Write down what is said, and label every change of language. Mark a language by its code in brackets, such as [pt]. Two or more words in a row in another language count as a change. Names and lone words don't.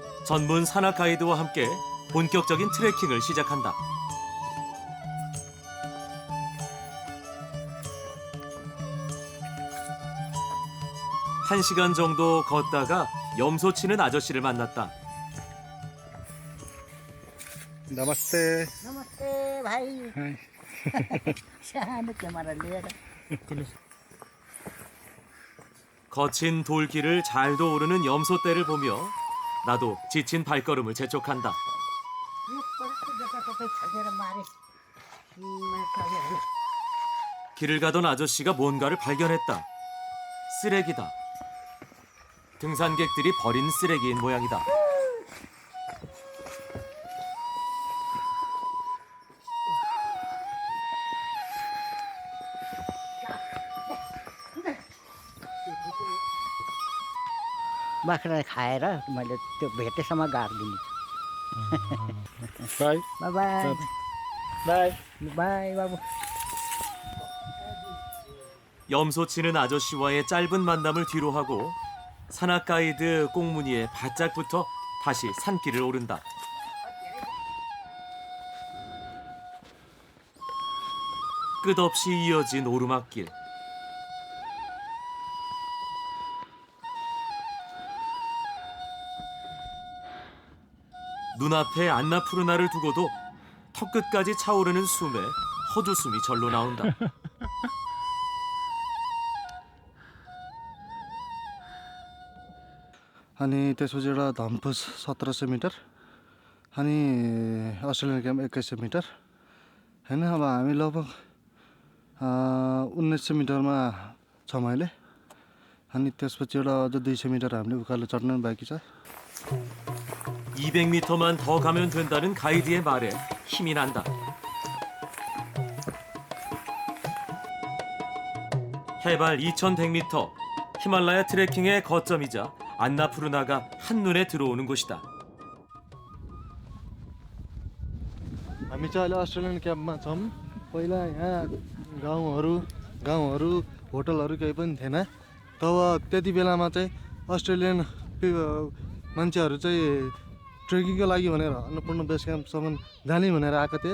[ko] 전문 산악 가이드와 함께 본격적인 트레킹을 시작한다. 1시간 정도 걷다가 염소 치는 아저씨를 만났다. [ne] नमस्ते नमस्ते भाइ सानो क्यामेरा लिएर [ko] 거친 돌길을 잘도 오르는 염소떼를 보며 나도 지친 발걸음을 재촉한다. 길을 가던 아저씨가 뭔가를 발견했다. 쓰레기다. 등산객들이 버린 쓰레기인 모양이다. [ne] बाख्रा खाएर मैले त्यो भेटेसम्म गाडिदिनु बाई [en] bye bye bye bye [ne] बाबु [ko] 염소치는 아저씨와의 짧은 만남을 뒤로하고 산악 가이드 꽁무니에 바짝 붙어 다시 산길을 오른다. 끝없이 이어진 오르막길. 눈앞에 안나푸르나를 두고도 턱끝까지 차오르는 숨에 헛웃음이 절로 나온다. [ne] अनि त्यसपछि एउटा धम्पुस 1700 मिटर अनि अस्ट्रेलियन क्याम्प 2100 मिटर होइन। अब हामी लगभग 1900 मिटरमा छौँ अहिले। अनि त्यसपछि एउटा अझ 200 मिटर हामीले उकालो चढ्नु बाँकी छ। [ko] 200m만 더 가면 된다는 가이드의 말에 힘이 난다. 해발 2100m, 히말라야 트레킹의 거점이자 안나푸르나가 한눈에 들어오는 곳이다. [ne] हामी चाहिँ अहिले अस्ट्रेलियन क्याम्पमा छौँ। पहिला यहाँ गाउँहरू होटलहरू केही पनि थिएन। तब त्यति बेलामा चाहिँ अस्ट्रेलियन मान्छेहरू चाहिँ ट्रेकिङको लागि भनेर अन्नपूर्ण बेस क्याम्पसम्म जाने भनेर आएको थिए।